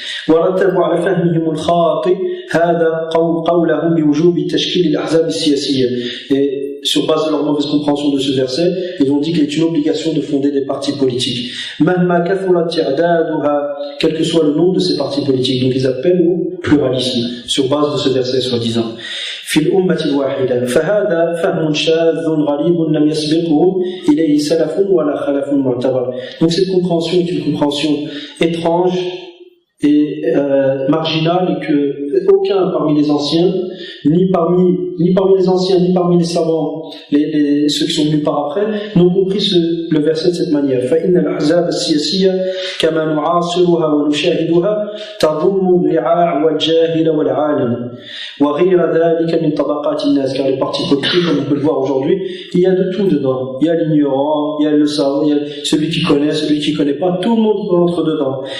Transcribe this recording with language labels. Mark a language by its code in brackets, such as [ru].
[ar] ورتبوا على فهمهم الخاطئ هذا قولهم بوجوب تشكيل الأحزاب السياسية. [fr] Et sur base de leur mauvaise compréhension de ce verset, ils ont dit qu'il est une obligation de fonder des partis politiques. [ar] مهما كثرت تعدادها, [fr] quel que soit le nombre de ces partis politiques. Donc ils appellent au pluralisme sur base de ce verset soi-disant. [ar] في الأمة الواحدة فهذا فهم شاذ غريب لم يسبقه إليه سلف ولا خلف معتبر. [fr] Donc cette compréhension est une compréhension étrange est marginal et que aucun parmi les anciens, ni parmi les anciens, ni parmi les savants, ceux qui sont venus par après, n'ont compris le verset de cette manière. [ar] فإن الأحزاب السياسية كما نعاصرها ونشاهدها تضم الرعاع والجاهل والعالم وغير ذلك من طبقات الناس. [fr] Car les partis politiques, comme on peut le voir aujourd'hui, il y a de tout dedans. Il y a l'ignorant, il y a le savant, il y a celui qui connaît, celui qui connaît pas. Tout le monde rentre dedans.